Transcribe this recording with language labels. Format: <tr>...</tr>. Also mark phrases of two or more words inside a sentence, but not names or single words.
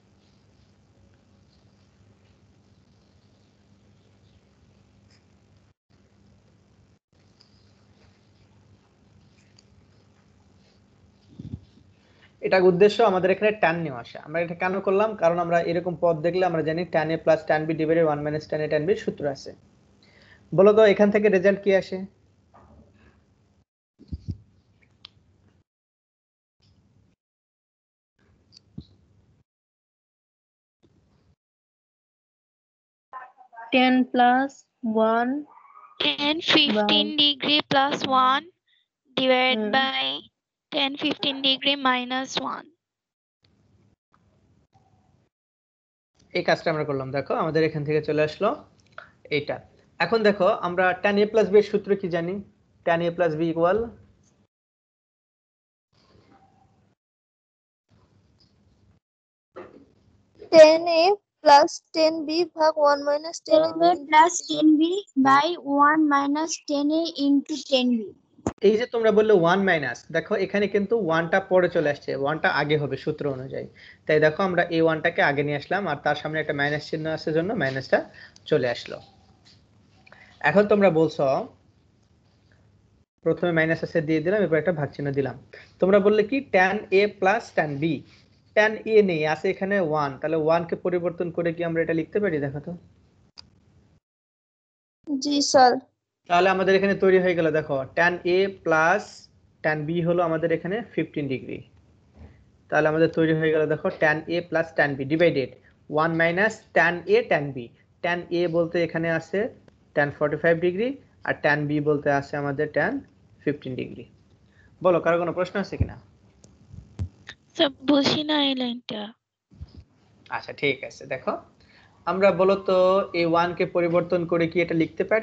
<bn>এটার উদ্দেশ্য আমাদের এখানে tan নিয়ে আসা। আমরা এটা কেন করলাম? কারণ আমরা এরকম পদ দেখলে আমরা জানি</bn> <en>tan a + tan b divided 1 - tan a tan b</en> <bn>সূত্র আছে। বলো তো এখান থেকে রেজাল্ট কি আসে?</bn> <en>ten plus 1 tan 15 degree plus 1 divided Hmm. by tan 15 degree minus 1।</en> <bn>এই কাজটা আমরা করলাম। দেখো আমাদের এখান থেকে চলে আসলো এইটা। এখন দেখো আমরা</bn> <en>tan a + b</en> <bn>এর সূত্র কি জানি?</bn> <en>tan a + b = tan a plus tan b ভাগ 1 minus tan a plus 10b by 1 minus 10a into 10b।</en> <bn>এই যে তোমরা বললে 1 মাইনাস, দেখো এখানে কিন্তু 1টা পরে চলে আসছে, 1টা আগে হবে সূত্র অনুযায়ী। তাই দেখো আমরা এই 1টাকে আগে নিয়ে আসলাম, আর তার সামনে একটা মাইনাস চিহ্ন আছে জন্য মাইনাসটা চলে আসলো। এখন তোমরা বলছো প্রথমে মাইনাস আছে দিয়ে দিলাম, এরপর একটা ভাগ চিহ্ন দিলাম। তোমরা বললে কি</bn> <en>tan a plus tan b। tan a</en> <bn>নেই, আছে এখানে 1, তাহলে 1 কে পরিবর্তন করে কি আমরা এটা লিখতে পারি? দেখো তো। জি স্যার। তাহলে আমাদের এখানে তৈরি হয়ে গেল, দেখো</bn> <en>tan a plus tan b</en> <bn>হলো আমাদের এখানে 15 ডিগ্রি। তাহলে আমাদের তৈরি হয়ে গেল, দেখো</bn> <en>tan a plus tan b divided 1 minus tan a tan b. tan a</en> <bn>বলতে এখানে আছে</bn> <en>tan 45 degree,</en> <bn>আর</bn> <en>tan b</en> <bn>বলতে আছে আমাদের</bn> <en>tan 15 degree.</en> <bn>বলো কারো কোনো প্রশ্ন আছে কিনা? স্যার বুঝি না এই লাইনটা। আচ্ছা ঠিক আছে, দেখো আমরা বলো তো এই 1 কে পরিবর্তন করে কি এটা লিখতে পারি?</bn>